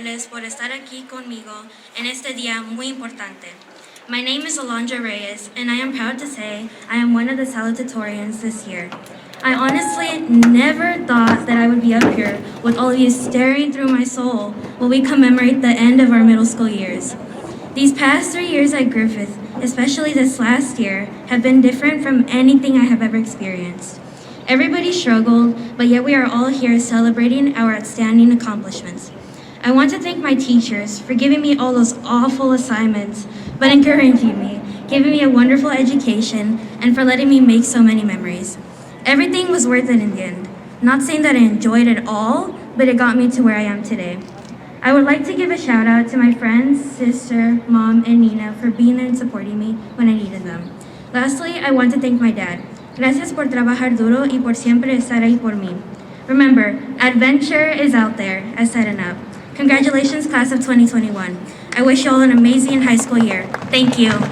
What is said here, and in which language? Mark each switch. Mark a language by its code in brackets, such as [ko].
[es] Por estar aquí conmigo en este día muy importante. [en] My name is Alondra Reyes, and I am proud to say I am one of the salutatorians this year. I honestly never thought that I would be up here with all of you staring through my soul while we commemorate the end of our middle school years. These past 3 years at Griffith, especially this last year, have been different from anything I have ever experienced. Everybody struggled, but yet we are all here celebrating our outstanding accomplishments. I want to thank my teachers for giving me all those awful assignments, but encouraging me, giving me a wonderful education, and for letting me make so many memories. Everything was worth it in the end. Not saying that I enjoyed it all, but it got me to where I am today. I would like to give a shout out to my friends, sister, mom, and Nina for being there and supporting me when I needed them. Lastly, I want to thank my dad. [es] Gracias por trabajar duro y por siempre estar ahí por mí. [en] Remember, adventure is out there, as said enough. Congratulations, class of 2021. I wish you all an amazing high school year. Thank you.